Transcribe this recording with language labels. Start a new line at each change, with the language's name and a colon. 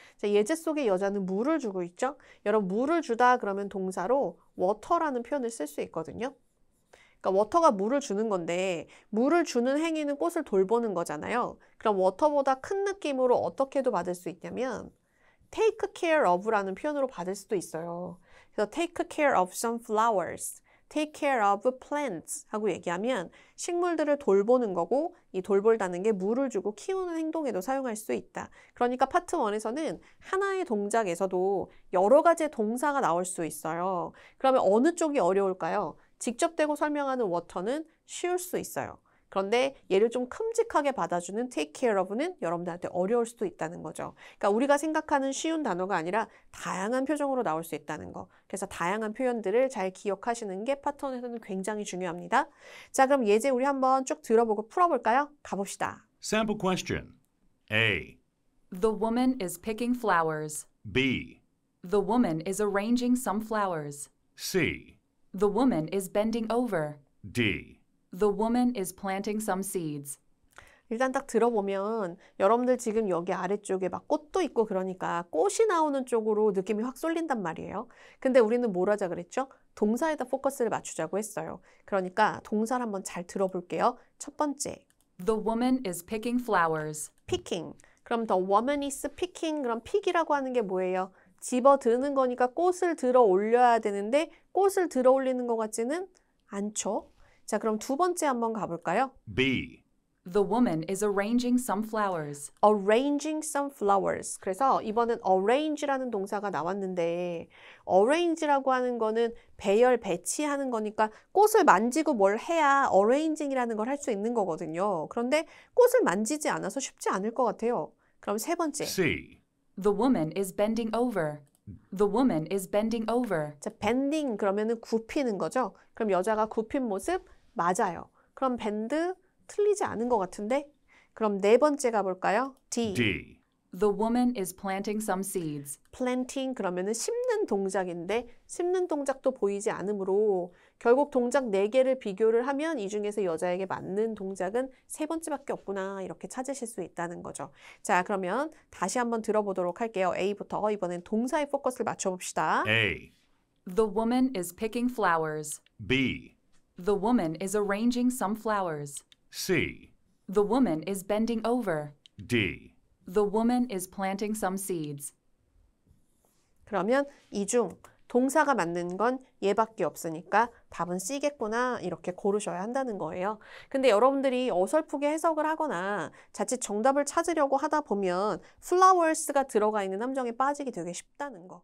Korean: 자, 예제 속의 여자는 물을 주고 있죠? 여러분, 물을 주다 그러면 동사로 water라는 표현을 쓸 수 있거든요. 그러니까 water가 물을 주는 건데 물을 주는 행위는 꽃을 돌보는 거잖아요. 그럼 water보다 큰 느낌으로 어떻게도 받을 수 있냐면
English: take care of
Korean: 라는 표현으로 받을 수도 있어요. 그래서
English: take care of some flowers. take care of plants
Korean: 하고 얘기하면 식물들을 돌보는 거고 이 돌볼다는 게 물을 주고 키우는 행동에도 사용할 수 있다. 그러니까 파트 1에서는 하나의 동작에서도 여러 가지의 동사가 나올 수 있어요. 그러면 어느 쪽이 어려울까요? 직접 대고 설명하는 water는 쉬울 수 있어요. 그런데 얘를 좀 큼직하게 받아주는
English: take care of
Korean: 는 여러분들한테 어려울 수도 있다는 거죠. 그러니까 우리가 생각하는 쉬운 단어가 아니라 다양한 표정으로 나올 수 있다는 거. 그래서 다양한 표현들을 잘 기억하시는 게 파트원에서는 굉장히 중요합니다. 자, 그럼 예제 우리 한번 쭉 들어보고 풀어볼까요? 가봅시다.
English: Sample question. A. The woman is picking flowers. B. The woman is arranging some flowers. C. The woman is bending over. D. The woman is planting some seeds.
Korean: 일단 딱 들어보면 여러분들 지금 여기 아래쪽에 막 꽃도 있고 그러니까 꽃이 나오는 쪽으로 느낌이 확 쏠린단 말이에요. 근데 우리는 뭘 하자 그랬죠? 동사에다 포커스를 맞추자고 했어요. 그러니까 동사를 한번 잘 들어볼게요. 첫 번째,
English: The woman is picking flowers. picking.
Korean: 그럼
English: the woman is picking.
Korean: 그럼 pick이라고 하는 게 뭐예요? 집어드는 거니까 꽃을 들어 올려야 되는데 꽃을 들어 올리는 것 같지는 않죠? 자, 그럼 두 번째 한번 가볼까요?
English: B. The woman is arranging some flowers. arranging some flowers.
Korean: 그래서 이번엔 arrange라는 동사가 나왔는데 arrange라고 하는 거는 배열, 배치하는 거니까 꽃을 만지고 뭘 해야 arranging이라는 걸 할 수 있는 거거든요. 그런데 꽃을 만지지 않아서 쉽지 않을 것 같아요. 그럼 세 번째.
English: C. The woman is bending over. The woman is bending over.
Korean: 자, bending 그러면은 굽히는 거죠. 그럼 여자가 굽힌 모습 맞아요. 그럼 bend 틀리지 않은 것 같은데? 그럼 네 번째 가볼까요? D.
English: D. The woman is planting some seeds.
Korean: planting 그러면은 심는 동작인데 심는 동작도 보이지 않으므로 결국 동작 4개를 비교를 하면 이 중에서 여자에게 맞는 동작은 세 번째밖에 없구나 이렇게 찾으실 수 있다는 거죠. 자, 그러면 다시 한번 들어보도록 할게요. A부터 이번엔 동사의 포커스를 맞춰봅시다.
English: A. The woman is picking flowers. B. The woman is arranging some flowers. C. The woman is bending over. D. The woman is planting some seeds.
Korean: 그러면 이 중 동사가 맞는 건 얘밖에 없으니까 답은 C겠구나 이렇게 고르셔야 한다는 거예요. 근데 여러분들이 어설프게 해석을 하거나 자칫 정답을 찾으려고 하다 보면 flowers가 들어가 있는 함정에 빠지기 되게 쉽다는 거.